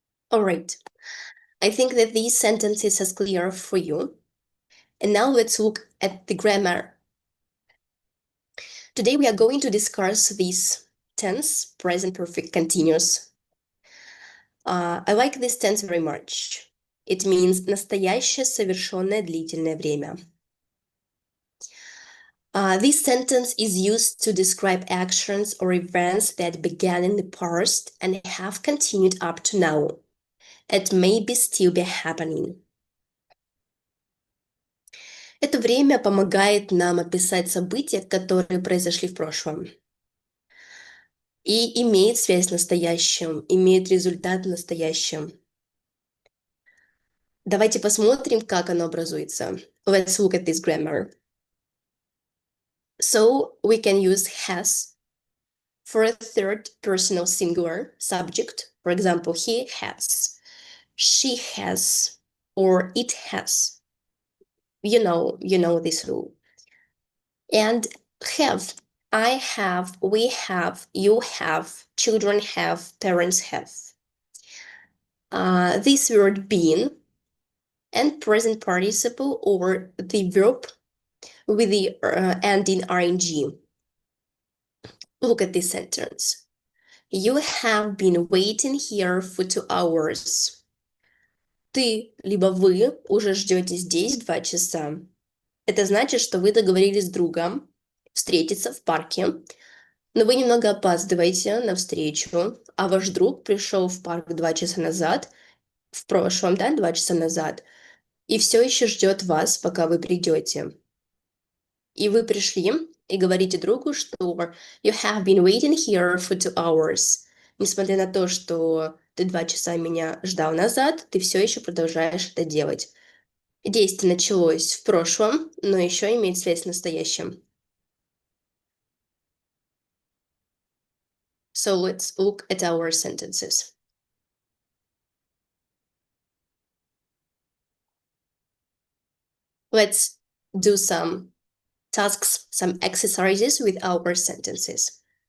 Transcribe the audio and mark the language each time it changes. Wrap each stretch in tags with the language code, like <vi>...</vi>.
<en>All right. I think that these sentences are clear for you. And now let's look at the grammar. Today we are going to discuss this tense, present perfect continuous. I like this tense very much. It means</en> <ru>настоящее совершенное длительное время.</ru> <en>This sentence is used to describe actions or events that began in the past and have continued up to now. It may be still be happening.</en> <ru>Это время помогает нам описать события, которые произошли в прошлом. И имеет связь с настоящим, имеет результат в настоящем. Давайте посмотрим, как оно образуется.</ru> <en>Let's look at this grammar. So we can use has for a third personal singular subject. For example, he has, she has, or it has. You know this rule. And have, I have, we have, you have, children have, parents have. This word being and present participle or the verb with the ending ing. Look at this sentence. You have been waiting here for 2 hours.</en> <ru>Ты, либо вы уже ждете здесь 2 часа. Это значит, что вы договорились с другом встретиться в парке, но вы немного опаздываете на встречу, а ваш друг пришел в парк 2 часа назад, в прошлом, да, 2 часа назад, и все еще ждет вас, пока вы придете. И вы пришли и говорите другу, что</ru> <en>you have been waiting here for 2 hours.</en> <ru>Несмотря на то, что ты 2 часа меня ждал назад, ты все еще продолжаешь это делать. Действие началось в прошлом, но еще имеет связь с настоящим.</ru> <en>So let's look at our sentences. Let's do some tasks, some exercises with our sentences.</en>